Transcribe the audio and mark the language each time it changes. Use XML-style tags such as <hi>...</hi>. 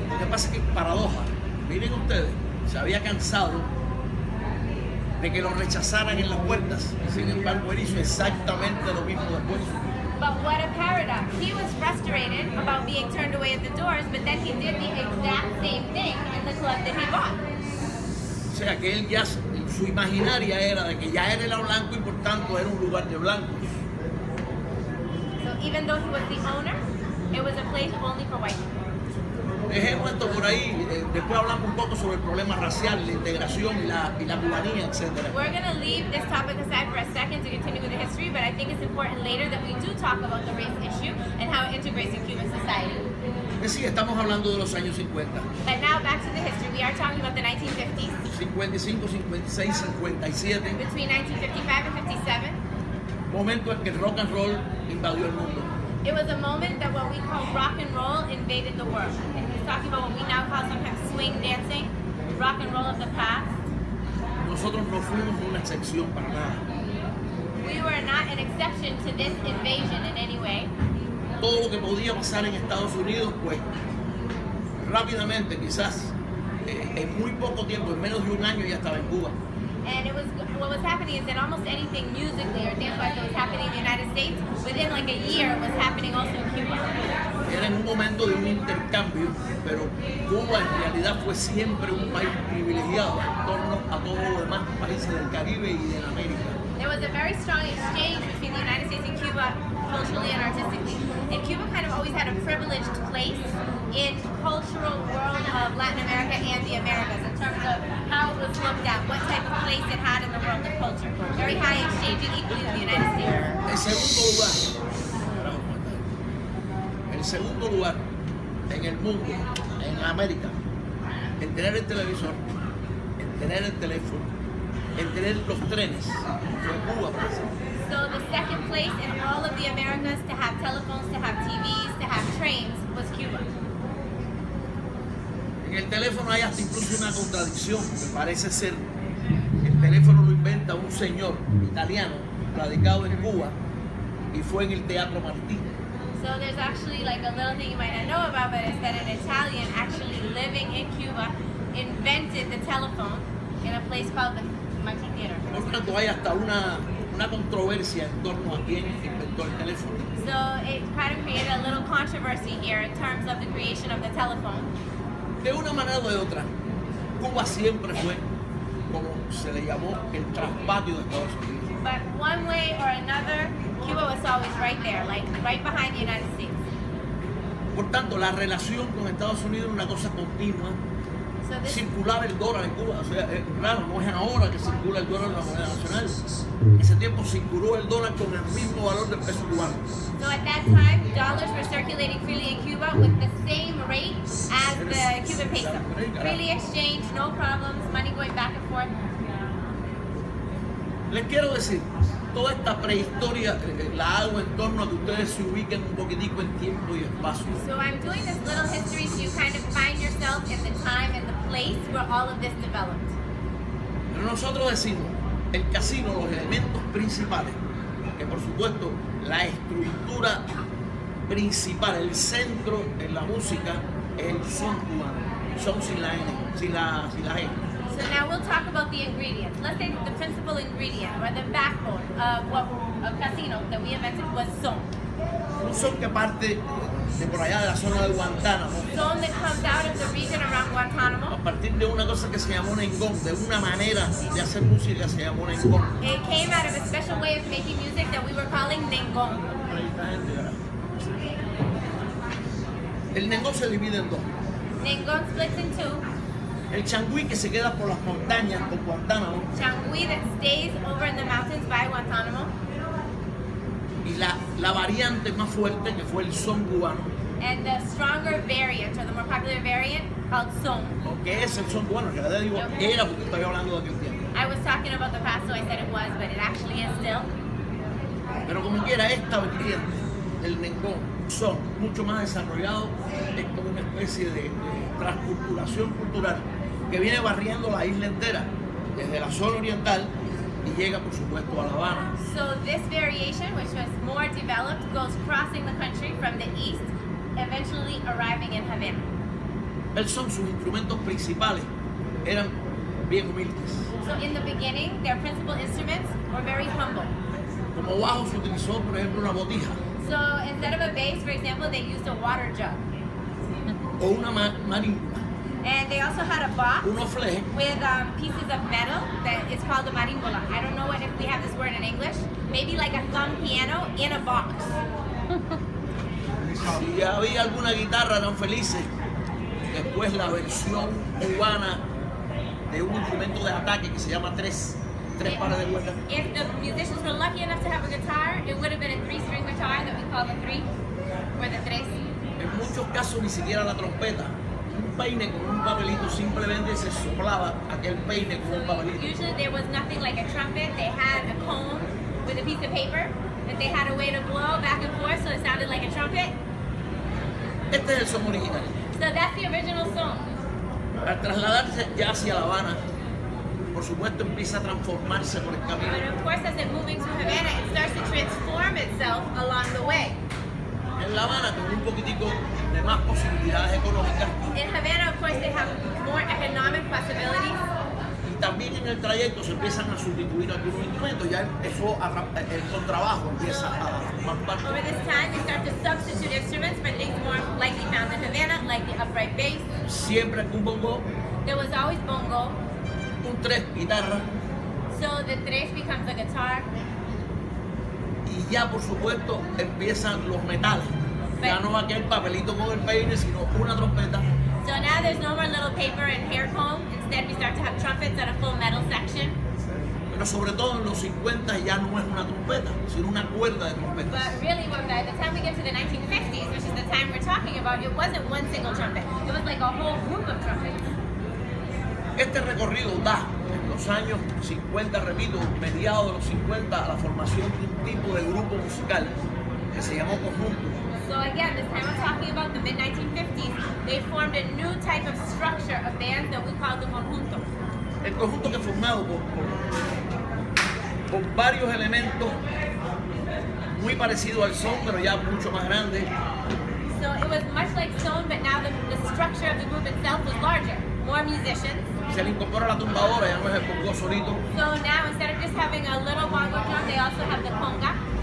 <es>pasa es que, paradoja, miren ustedes, se había cansado de que lo rechazaran en las puertas, y sin embargo él hizo exactamente lo mismo después.</es> <en>But what a paradox. He was frustrated about being turned away at the doors, but then he did the exact same thing in the club that he bought.</en> <es>O sea que él ya, su imaginaria era de que ya era blanco y por tanto era un lugar de blancos.</es> <en>So even though he was the owner, it was a place only for white people.</en> <es>Dejemos esto por ahí, después hablamos un poco sobre el problema racial, la integración y la cubanía, etc.</es> <en>We're going to leave this topic aside for a second to continue with the history, but I think it's important later that we do talk about the race issue and how it integrates in Cuban society.</en> <es>Sí, estamos hablando de los años 50.</es> <en>But now back to the history. We are talking about the 1950s.</en> <es>55, 56, 57.</es> <en>Between 1955 and 57.</en> <es>Momento en que el rock and roll invadió el mundo.</es> <en>It was a moment that what we call rock and roll invaded the world. And he's talking about what we now call sometimes swing dancing, rock and roll of the past.</en> <es>Nosotros no fuimos una excepción para nada.</es> <en>We were not an exception to this invasion in any way.</en> <es>Todo lo que podía pasar en Estados Unidos, pues rápidamente, quizás en muy poco tiempo, en menos de un año ya estaba en Cuba.</es> <en>And it was what was happening is that almost anything musically or dance-wise that was happening in the United States, within like a year was happening also in Cuba.</en> <es>Era en un momento de un intercambio, pero Cuba en realidad fue siempre un país privilegiado en torno a todos los demás países del Caribe y de América.</es> <en>There was a very strong exchange between the United States and Cuba culturally and artistically. And Cuba kind of always had a privileged place in cultural world of Latin America and the Americas in terms of how it was looked at, what type of place it had in the world of culture. Very high exchange and equally with the United States.</en> <es>El segundo lugar en el mundo, en América, en tener el televisor, en tener el teléfono, en tener los trenes, fue Cuba, por ejemplo.</es> <en>So the second place in all of the Americas to have telephones, to have TVs, to have trains was Cuba.</en> <es>En el teléfono hay hasta incluso una contradicción, que parece ser, el teléfono lo inventa un señor italiano radicado en Cuba y fue en el Teatro Martí.</es> <en>So there's actually like a little thing you might not know about, but it's that an Italian actually living in Cuba invented the telephone in a place called the Martí Theater.</en> <es>Por tanto, hay hasta una controversia en torno a quién inventó el teléfono.</es> <en>So it kind of created a little controversy here in terms of the creation of the telephone.</en> <es>De una manera o de otra, Cuba siempre fue, como se le llamó, el traspatio de Estados Unidos.</es> <en>But one way or another, Cuba was always right there, like right behind the United States.</en> <es>Por tanto, la relación con Estados Unidos es una cosa continua.</es> <en>So this,</en> <es>Circulaba el dólar en Cuba, o sea, claro, no es ahora que circula el dólar en la moneda nacional. En ese tiempo circuló el dólar con el mismo valor del peso cubano.</es> <en>so at that time, dollars were circulating freely in Cuba with the same rate as the Cuban peso. Freely exchanged, no problems, money going back and forth.</en> <es>Les quiero decir, toda esta prehistoria la hago en torno a que ustedes se ubiquen un poquitico en tiempo y espacio.</es> <en>So I'm doing this little history so you kind of find yourself in the time and the place where all of this developed.</en> <es>Pero nosotros decimos, el casino, los elementos principales, que por supuesto la estructura principal, el centro en la música es el son cubano, son sin la N, sin la G.</es> <en>So now we'll talk about the ingredients. Let's say the principal ingredient or the backbone of what a casino that we invented was son.</en> <es>Un son que parte de por allá de la zona de Guantánamo,</es> <en>Son that comes out of the region around Guantanamo.</en> <es>a partir de una cosa que se llamó nengón, de una manera de hacer música se llamó nengón.</es> <en>It came out of a special way of making music that we were calling nengón.</en> <es>El nengón se divide en dos.</es> <en>Nengón splits in two.</en> <es>El changüí que se queda por las montañas por Guantánamo</es> <en>Changui that stays over in the mountains by Guantanamo.</en> <es>y la variante más fuerte que fue el son cubano,</es> <en>And the stronger variant or the more popular variant called son.</en> <es>o que es el son cubano, que ya digo era porque estoy hablando de aquel tiempo.</es> <en>I was talking about the past, so I said it was, but it actually is still.</en> <es>Pero como quiera, esta vertiente del nengón, son mucho más desarrollado, es como una especie de transculturación cultural que viene barriendo la isla entera, desde la zona oriental y llega por supuesto a La Habana.</es> <en>So this variation, which was more developed, goes crossing the country from the east, eventually arriving in Havana.</en> <es>el son, sus instrumentos principales eran bien humildes.</es> <en>So in the beginning, their principal instruments were very humble.</en> <es>Como bajo se utilizó, por ejemplo, una botija</es> <en>So instead of a bass, for example, they used a water jug.</en> <es>o una marímbula,</es> <en>And they also had a box</en> <es>unos flejes,</es> <en>with pieces of metal that is called a marimbola. I don't know if we have this word in English. Maybe like a thumb piano in a box.</en> <es>si había alguna guitarra eran felices. Después la versión cubana de un instrumento de ataque que se llama tres pares de cuerdas.</es> <en>If the musicians were lucky enough to have a guitar, it would have been a 3-string guitar that we call the three, or the tres.</en> <es>En muchos casos ni siquiera la trompeta. Un peine con un papelito simplemente se soplaba aquel peine con un papelito.</es> <en>Usually there was nothing like a trumpet. They had a cone with a piece of paper that they had a way to blow back and forth so it sounded like a trumpet.</en> <es>Este es el son original.</es> <en>So that's the original song.</en> <es>Al trasladarse ya hacia La Habana, por supuesto empieza a transformarse por el camino.</es> <en>But of course, as it moving to Havana, it starts to transform itself along the way.</en> <es>En La Habana, con un poquitico de más posibilidades económicas,</es> <en>In Havana, of course, they have more economic possibilities.</en> <es>y también en el trayecto se empiezan a sustituir algunos instrumentos. Ya el contrabajo empieza a formar parte.</es> <en>Over this time, they start to substitute instruments for things more likely found in Havana, like the upright bass.</en> <es>Siempre un bongo,</es> <en>There was always bongo,</en> <es>un tres guitarra,</es> <en>so the tres becomes a guitar.</en> <es>y ya por supuesto empiezan los metales. Ya no aquel papelito con el peine, sino una trompeta.</es> <en>So now there's no more little paper and hair comb. Instead, we start to have trumpets and a full metal section.</en> <es>Pero sobre todo en los 50 ya no es una trompeta, sino una cuerda de trompetas.</es> <en>But really, by the time we get to the 1950s, which is the time we're talking about, it wasn't one single trumpet. It was like a whole group of trumpets.</en> <es>Este recorrido da, en los años 50, repito, mediados de los 50, a la formación de un tipo de grupo musical que se llamó conjunto.</es> <en>So again, this time I'm talking about the mid-1950s. They formed a new type of structure of bands that we call the conjunto.</en> <es>El conjunto que es formado por varios elementos muy parecidos al son, pero ya mucho más grande.</es> <en>So it was much like Stone, but now the structure of the group itself was larger. More musicians.</en> <es>Se le incorpora la tumbadora, ya no es el bongo solito.</es> <en>So now instead of just having a little bongo drum, they also have the conga.</en>